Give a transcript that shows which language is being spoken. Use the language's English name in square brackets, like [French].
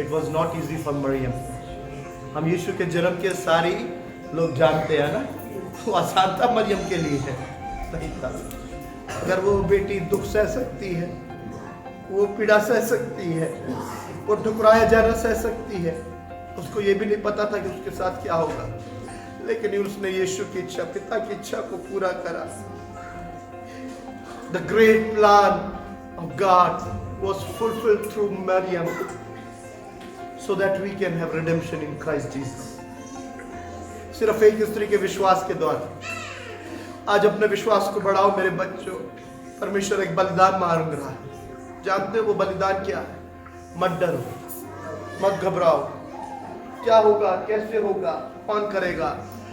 [English] it was not easy for [Hindi] Maryam. हम यीशु के जन्म के सारी लोग जानते हैं ना, वो आसान था मरियम के लिए है, नहीं था। अगर वो बेटी दुख सह सकती है, वो पीड़ा सह सकती है, वो ठुकराया जाना सह सकती है, उसको ये भी नहीं पता था कि उसके साथ क्या होगा, लेकिन उसने यीशु की इच्छा, पिता की इच्छा को पूरा करा। [English] The great plan of God was fulfilled through Maryam so that we can have redemption in Christ Jesus. [Hindi] सिर्फ एक स्त्री के विश्वास के द्वारा। आज अपने विश्वास को बढ़ाओ मेरे बच्चों। परमेश्वर एक बलिदान मांग रहा है। जानते हो वो बलिदान क्या है? मत डरो, मत घबराओ। क्या होगा, कैसे होगा, कौन करेगा?